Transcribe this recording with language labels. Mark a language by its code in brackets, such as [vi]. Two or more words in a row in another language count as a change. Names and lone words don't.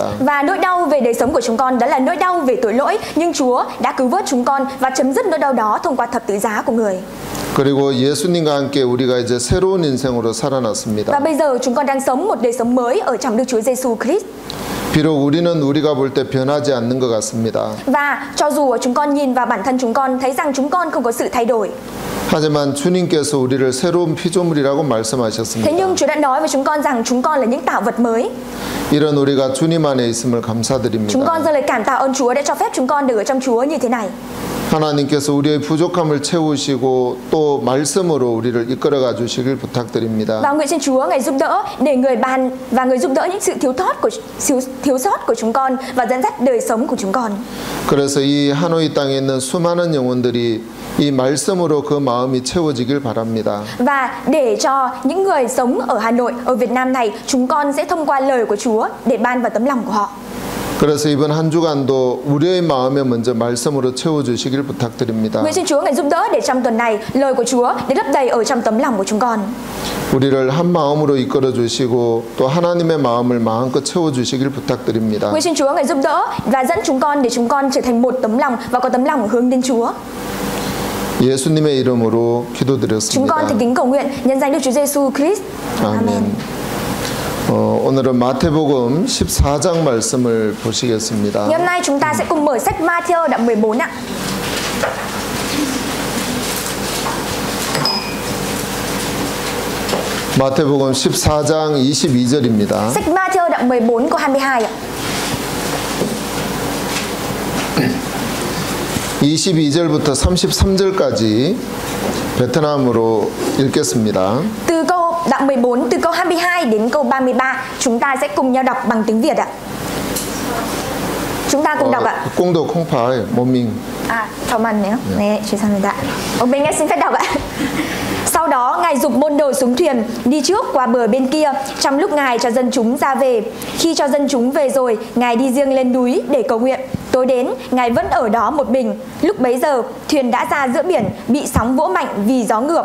[vi] Và nỗi đau về đời sống của chúng con đó là nỗi đau về tội lỗi, nhưng Chúa đã cứu vớt chúng con và chấm dứt nỗi đau đó thông qua thập tự giá của Người. [ko] 그리고 예수님과 함께 우리가 이제 새로운 인생으로 살아났습니다. [vi] Và bây giờ chúng con đang sống một đời sống mới ở trong Đức Chúa Giêsu Christ. [ko] 비록 우리는 우리가 볼 때 변하지 않는 것 같습니다. [vi] Và cho dù chúng con nhìn vào bản thân chúng con thấy rằng chúng con không có sự thay đổi, [ko] 하지만 주님께서 우리를 새로운 피조물이라고 [vi] thế [ko] 말씀하셨습니다. [vi] nhưng Chúa đã nói với chúng con rằng chúng con là những tạo vật mới. [ko] 이런 우리가 주님 안에 있음을 [vi] Chúng [ko] 감사드립니다. [vi] con dâng lời cảm tạ ơn Chúa đã cho phép chúng con được ở trong Chúa như thế này. [ko] 하나님께서 우리의 부족함을 채우시고 또 말씀으로 우리를 이끌어가 주시길 부탁드립니다. [vi] Và nguyện xin Chúa Ngài giúp đỡ để Người ban và Người giúp đỡ những sự thiếu sót của chúng con và dẫn dắt đời sống của chúng con. [ko] 그래서 이 하노이 땅에 있는 수많은 영혼들이 이 말씀으로 그 마음이 채워지길 바랍니다. [vi] Và để cho những người sống ở Hà Nội, ở Việt Nam này, chúng con sẽ thông qua lời của Chúa để ban vào tấm lòng của họ. [ko] 그래서 이번 한 주간도 우리의 마음에 먼저 말씀으로 채워주시길 부탁드립니다. [vi] Nguyện xin Chúa Ngài giúp đỡ để trong tuần này lời của Chúa để lấp đầy ở trong tấm lòng của chúng con. [ko] 우리를 한 마음으로 이끌어 주시고 또 하나님의 마음을 마음껏 채워주시길 부탁드립니다. [vi] Nguyện xin Chúa Ngài giúp đỡ và dẫn chúng con để chúng con trở thành một tấm lòng và có tấm lòng hướng đến Chúa. [ko] 예수님의 이름으로 [vi] Chúng con [ko] 기도드렸습니다. [vi] thành kính cầu nguyện nhân danh Đức Chúa Giêsu Christ. Amen. [ko] 오늘은 마태복음 14장 말씀을 보시겠습니다. [vi] Ngày hôm nay chúng ta sẽ cùng mở sách Ma-thi-ơ đoạn 14 ạ. [ko] 마태복음 14장 22절입니다. [vi] Sách Ma-thi-ơ đoạn 14 câu 22 ạ. [ko] 22절부터 33절까지 베트남어로 읽겠습니다. [vi] Từ đoạn 14 từ câu 22 đến câu 33 chúng ta sẽ cùng nhau đọc bằng tiếng Việt ạ. Chúng ta cùng đọc ạ. 꽁도 콩파이 모밍. [ko] 잠깐만요. 네, 죄송합니다. [vi] Bên nghe xin phép đọc ạ. Sau đó Ngài giục môn đồ xuống thuyền đi trước qua bờ bên kia trong lúc Ngài cho dân chúng ra về. Khi cho dân chúng về rồi, Ngài đi riêng lên núi để cầu nguyện. Tối đến, Ngài vẫn ở đó một mình. Lúc bấy giờ, thuyền đã ra giữa biển, bị sóng vỗ mạnh vì gió ngược.